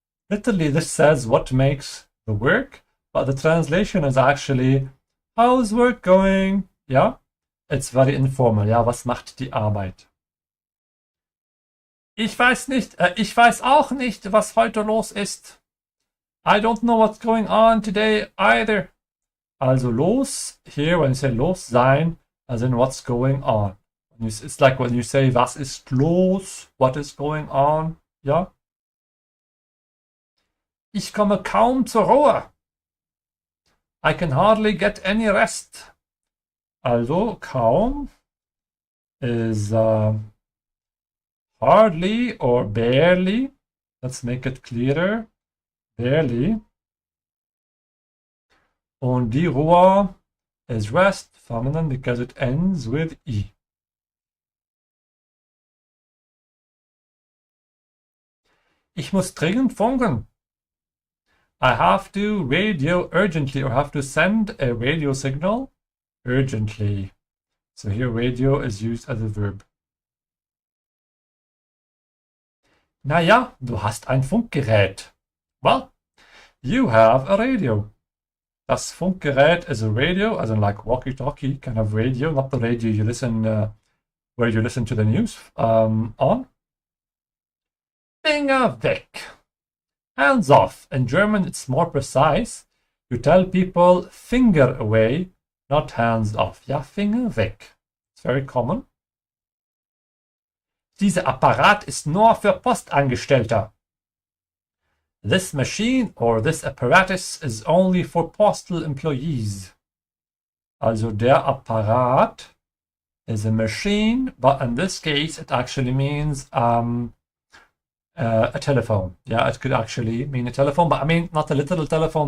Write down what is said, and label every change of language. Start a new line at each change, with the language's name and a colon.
English: Literally, this says what makes the work, but the translation is actually how's work going? Yeah, It's very informal.
German: Ja, was macht die Arbeit? Ich weiß nicht, ich weiß auch nicht, was heute los ist.
English: I don't know what's going on today either. Also los, here when you say los sein, as in what's going on. It's like when you say
German: was ist los,
English: what is going on, ja.
German: Ich komme kaum zur Ruhe.
English: I can hardly get any rest. Also kaum is hardly or barely. Let's make it clearer. Barely. Und die Ruhe is rest, feminine, because it ends with E.
German: Ich muss dringend funken.
English: I have to radio urgently, or have to send a radio signal urgently. So here radio is used as a verb.
German: Naja, du hast ein Funkgerät.
English: Well, you have a radio. Das Funkgerät is a radio, as in like walkie-talkie kind of radio, not the radio you listen, where you listen to the news on.
German: Finger weg.
English: Hands off. In German, it's more precise. You tell people finger away, not hands off.
German: Ja, Finger weg.
English: It's very common.
German: Dieser Apparat ist nur für Postangestellte.
English: This machine or this apparatus is only for postal employees. Also der Apparat is a machine, but in this case it actually means a telephone. Yeah, it could actually mean a telephone, but I mean not a literal telephone.